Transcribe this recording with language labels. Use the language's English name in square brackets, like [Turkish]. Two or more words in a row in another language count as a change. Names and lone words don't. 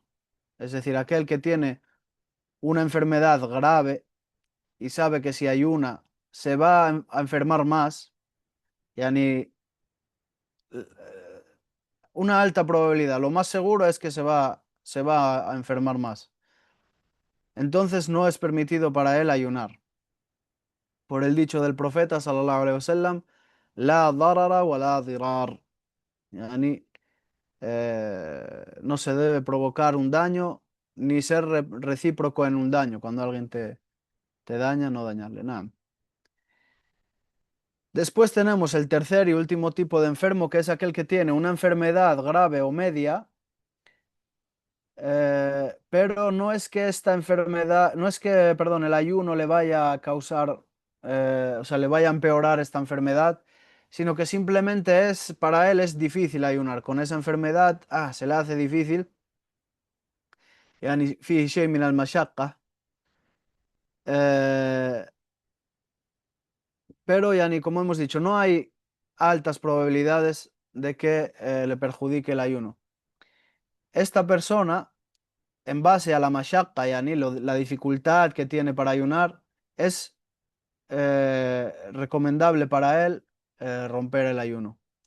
[Spanish] Es decir, aquel que tiene una enfermedad grave y sabe que si ayuna se va a enfermar más, yani una alta probabilidad, lo más seguro es que se va a enfermar más. Entonces no es permitido para él ayunar. por el dicho del profeta [Arabic] صلى الله عليه وسلم, لا ضرر ولا ضرار. [Spanish] Yani, no se debe provocar un daño ni ser recíproco en un daño. Cuando alguien te daña, no dañarle nada. Después tenemos el tercer y último tipo de enfermo, que es aquel que tiene una enfermedad grave o media, pero no es que esta enfermedad, no es que, perdón, el ayuno le vaya a causar, o sea, le vaya a empeorar esta enfermedad, sino que simplemente es, para él es difícil ayunar. Con esa enfermedad, se le hace difícil. [Arabic] يعني فيه شيء من المشقة. [Spanish] eh, pero yani, como hemos dicho, no hay altas probabilidades de que le perjudique el ayuno. Esta persona, en base a la mashaqqa, yani, la dificultad que tiene para ayunar, es recomendable para él romper el ayuno.